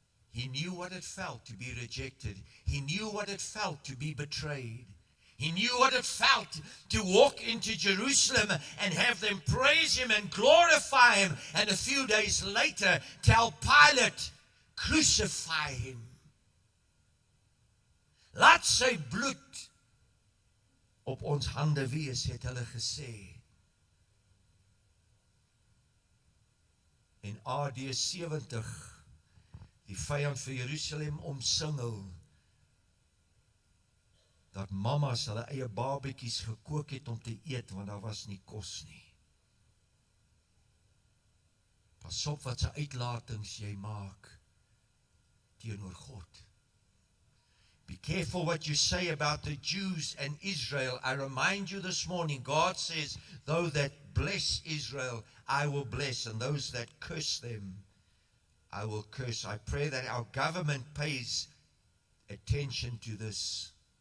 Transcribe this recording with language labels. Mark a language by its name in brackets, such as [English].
[English] He knew what it felt to be rejected. He knew what it felt to be betrayed. He knew what it felt to walk into Jerusalem and have them praise him and glorify him, and a few days later tell Pilate, crucify him. [Afrikaans] Laat sy bloed op ons hande wees, het hulle gesê. En AD 70, die vyand vir Jerusalem omsingel, dat mamas hulle eie babetjies gekook het om te eet, want daar was nie kos nie. Pas op wat se uitlatings jy maak teenoor God. [English] Be careful what you say about the Jews and Israel. I remind you this morning, God says, those that bless Israel, I will bless, and those that curse them, I will curse. I pray that our government pays attention to this.